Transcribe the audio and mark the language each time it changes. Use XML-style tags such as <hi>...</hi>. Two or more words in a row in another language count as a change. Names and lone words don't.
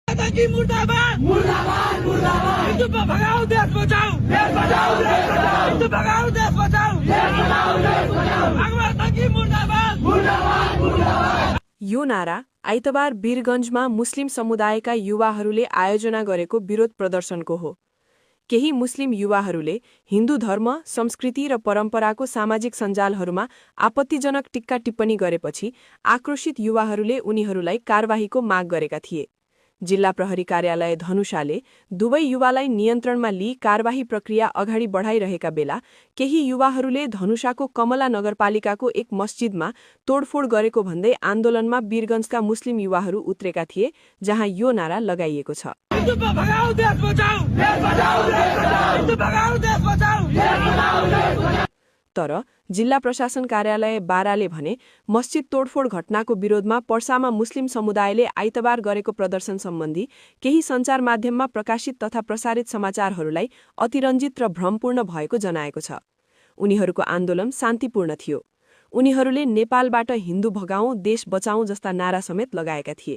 <hi>आतंकी मुर्दाबाद मुर्दाबाद मुर्दाबाद हिंदू भगाओ देश बचाओ हिंदू भगाओ देश बचाओ आतंकी मुर्दाबाद मुर्दाबाद मुर्दाबाद।</hi> <ne>यो नारा आइतबार वीरगञ्जमा मुस्लिम समुदायका युवाहरूले आयोजना गरेको विरोध प्रदर्शनको हो। केही मुस्लिम युवाहरूले हिन्दू धर्म, संस्कृति र परम्पराको सामाजिक सञ्जालहरूमा आपत्तिजनक टिक्का टिप्पणी गरेपछि आक्रोशित युवाहरूले उनीहरूलाई कारबाहीको माग गरेका थिए। जिल्ला प्रहरी कार्यालय धनुषाले दुवै युवालाई नियन्त्रणमा लिई कारबाही प्रक्रिया अगाडि बढाइरहेका बेला केही युवाहरूले धनुषाको कमला नगरपालिकाको एक मस्जिदमा तोडफोड गरेको भन्दै आन्दोलनमा वीरगञ्जका मुस्लिम युवाहरू उत्रेका थिए, जहाँ यो नारा लगाइएको छ।</ne> <hi>हिंदू भगाओ देश बचाओ हिंदू भगाओ देश बचाओ।</hi> <ne>तर जिल्ला प्रशासन कार्यालय बाराले भने मस्जिद तोडफोड घटनाको विरोधमा पर्सामा मुस्लिम समुदायले आइतबार गरेको प्रदर्शन सम्बन्धी केही सञ्चार माध्यममा प्रकाशित तथा प्रसारित समाचारहरूलाई अतिरञ्जित र भ्रमपूर्ण भएको जनाएको छ। उनीहरूको आन्दोलन शान्तिपूर्ण थियो। उनीहरूले नेपालबाट हिन्दू भगाउँ देश बचाउँ जस्ता नारा समेत लगाएका थिए।</ne>